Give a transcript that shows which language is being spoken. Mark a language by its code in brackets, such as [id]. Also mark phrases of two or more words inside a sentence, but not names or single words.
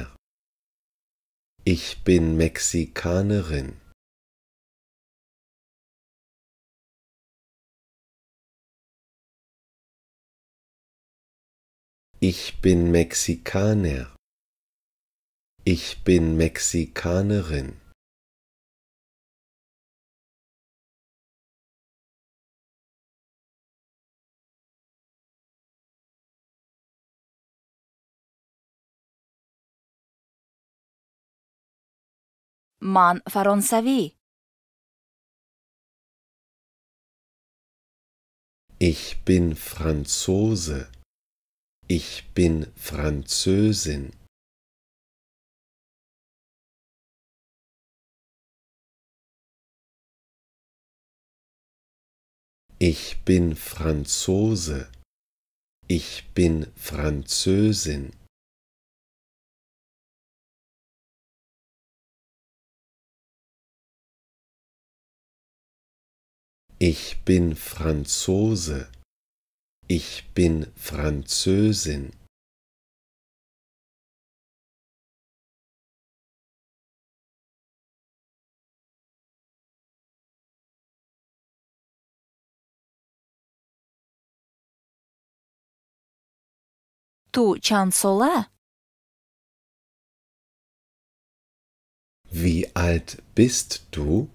[de] Ich bin Mexikanerin. Ich bin Mexikaner. Ich bin Mexikanerin. [tg] ман фаронсавӣ. [de] Ich bin Franzose. Ich bin Französin. Ich bin Franzose. Ich bin Französin. Ich bin Franzose. Ich bin Französin. [tg] ту чанд сола? [de] Wie alt bist du?